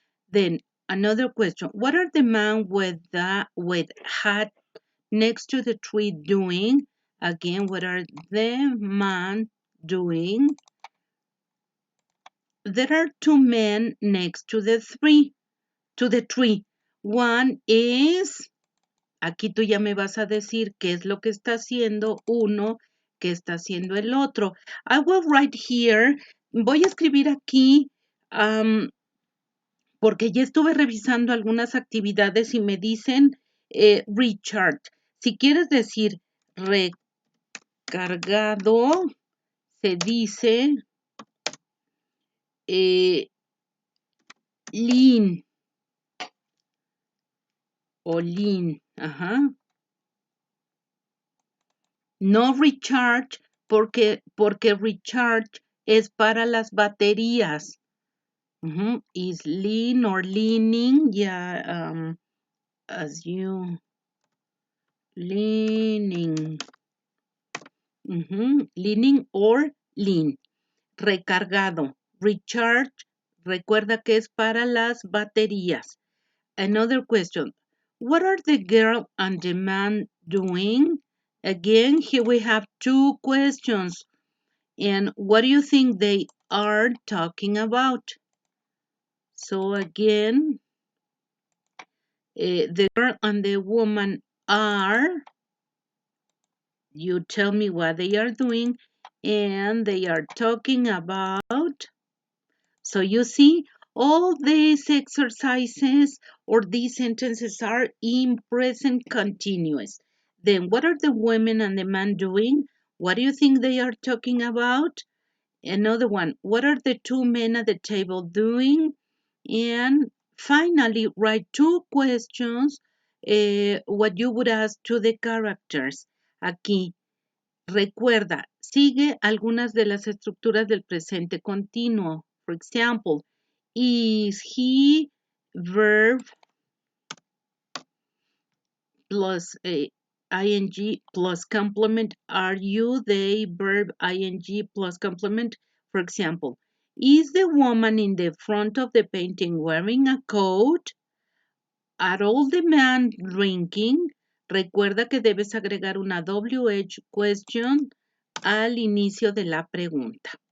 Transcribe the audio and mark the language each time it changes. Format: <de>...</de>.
<en>Then another question: what are the man with hat next to the tree doing? Again, what are the man doing? There are two men next to the tree. One is,</en> <es>aquí tú ya me vas a decir qué es lo que está haciendo uno, qué está haciendo el otro.</es> <en>I will write here,</en> <es>voy a escribir aquí, porque ya estuve revisando algunas actividades y me dicen Richard. Si quieres decir recargado, se dice lean o lean, ajá. No recharge porque recharge es para las baterías.</es> <en>Is lean or leaning, yeah, as you leaning, leaning or lean.</en> <es>Recargado, recharge, recuerda que es para las baterías.</es> <en>Another question, what are the girl and the man doing? Again, here we have two questions. And what do you think they are talking about? So again, the girl and the woman are You tell me what they are doing, and they are talking about. So you see, all these exercises or these sentences are in present continuous. Then what are the women and the man doing? What do you think they are talking about? Another one, what are the two men at the table doing? And finally, write two questions, what you would ask to the characters.</en> <es>Aquí, recuerda, sigue algunas de las estructuras del presente continuo.</es> <en>For example, is he verb plus ing plus complement? Are you they verb ing plus complement? For example, is the woman in the front of the painting wearing a coat? Are all the men drinking?</en> <es>Recuerda que debes agregar una WH question al inicio de la pregunta.</es>